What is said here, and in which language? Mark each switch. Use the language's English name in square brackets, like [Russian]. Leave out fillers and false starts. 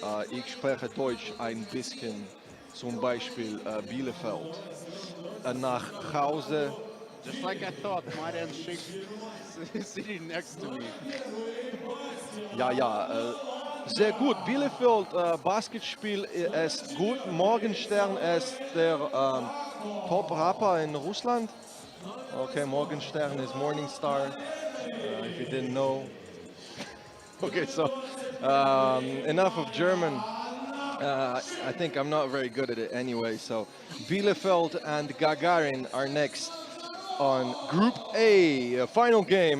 [German] Ich spreche Deutsch ein bisschen, zum Beispiel Bielefeld. Nach Hause, [English] Just like I thought, Marian Schick sitting next to me. [German] ja, ja, sehr gut. Bielefeld, Basketspiel ist gut. Morgenstern ist der Top-Rapper in Russland. [English] Okay, Morgenstern is Morning Star, if you didn't know. Okay, so enough of German. I think I'm not very good at it anyway. So Bielefeld and Gagarin are next on Group A, final game.